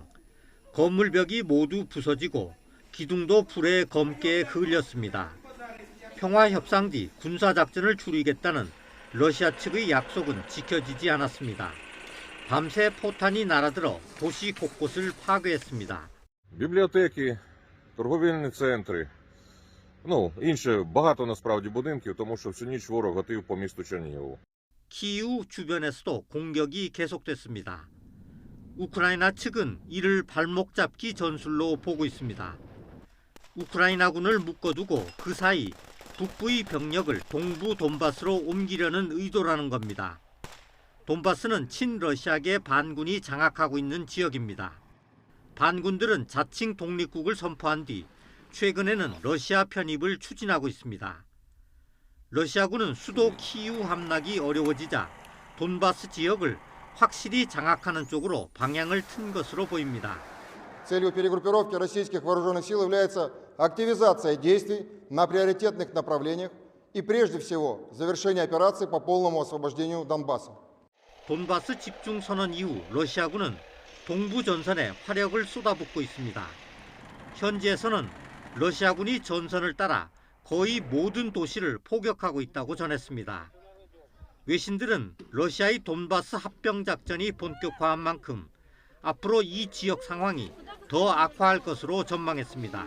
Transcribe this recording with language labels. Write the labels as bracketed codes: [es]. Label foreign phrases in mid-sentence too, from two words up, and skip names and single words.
[ko] 건물벽이 모두 부서지고 기둥도 불에 검게 흘렸습니다. 평화협상 뒤 군사작전을 줄이겠다는 러시아 측의 약속은 지켜지지 않았습니다. 밤새 포탄이 날아들어 도시 곳곳을 파괴했습니다. [uk] Бібліотеки, торговельні центри, інше багато насправді будинків, тому що всю ніч ворог гатив по місту Чернігову. [ko] 키이우 주변에서도 공격이 계속됐습니다. 우크라이나 측은 이를 발목 잡기 전술로 보고 있습니다. 우크라이나군을 묶어두고 그 사이 북부의 병력을 동부 돈바스로 옮기려는 의도라는 겁니다. 돈바스는 친러시아계 반군이 장악하고 있는 지역입니다. 반군들은 자칭 독립국을 선포한 뒤 최근에는 러시아 편입을 추진하고 있습니다. 러시아군은 수도 키이우 함락이 어려워지자 돈바스 지역을 확실히 장악하는 쪽으로 방향을 튼 것으로 보입니다. [ru] Целью перегруппировки российских вооруженных сил является активизация действий на приоритетных направлениях и прежде всего завершение операции по полному освобождению Донбасса. [ko] 돈바스 집중 선언 이후 러시아군은 동부 전선에 화력을 쏟아붓고 있습니다. 현지에서는 러시아군이 전선을 따라 거의 모든 도시를 포격하고 있다고 전했습니다. 외신들은 러시아의 돈바스 합병 작전이 본격화한 만큼 앞으로 이 지역 상황이 더 악화할 것으로 전망했습니다.